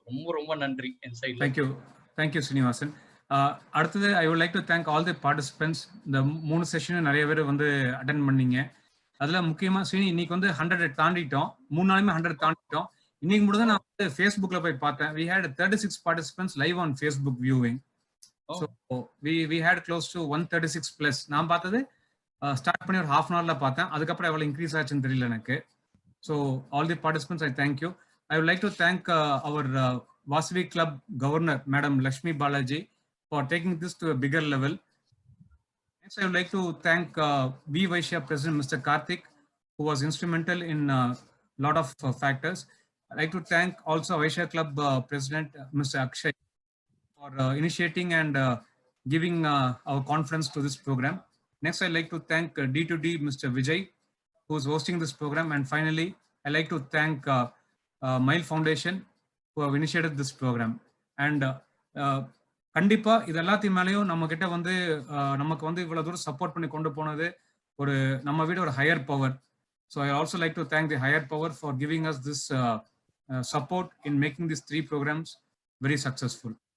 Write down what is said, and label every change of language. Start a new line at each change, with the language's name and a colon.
Tamil: ரொம்ப ரொம்ப நன்றி என் சைட்ல.
English: Thank you Srinivasan. அடுத்தது I would like to thank all the participants.
Tamil: இந்த 3 செஷனும் நிறைய பேர் வந்து அட்டென்ட் பண்ணீங்க. அதுல முக்கியமா ஸ்ரீனி இன்னைக்கு வந்து 100 தாண்டிட்டோம். 3 நாளுமே 100 தாண்டிட்டோம். இன்னைக்கு மட்டும் தான் நான் வந்து Facebookல போய் பார்த்தேன்.
English: we had 36 participants live on Facebook viewing. So we had close to 136 plus.
Tamil: நான் பார்த்தது ஸ்டார்ட் பண்ணி ஒரு half an hourல பார்த்தேன். அதுக்கப்புறம் எவ்வளவு இன்க்ரீஸ் ஆச்சுன்னு தெரியல எனக்கு.
English: So all the participants, I thank you. I would like to thank our Vasavi Club Governor, Madam Lakshmi Balaji, for taking this to a bigger level. Next, I would like to thank V Vaishya President Mr. Karthik, who was instrumental in a lot of factors. I'd like to thank also Vaishya Club President Mr. Akshay for initiating and giving our conference to this program. Next, I'd like to thank D2D Mr. Vijay, who is hosting this program. And finally, I'd like to thank Mile Foundation, who have initiated this program.
Tamil: And கண்டிப்பா இது எல்லாத்தையும் மேலேயும் நம்ம கிட்ட வந்து நமக்கு வந்து இவ்வளவு தூரம் சப்போர்ட் பண்ணி கொண்டு போனது ஒரு நம்ம விட ஒரு higher power.
English: So I also like to thank the higher power for giving us this support in making these 3 programs very successful.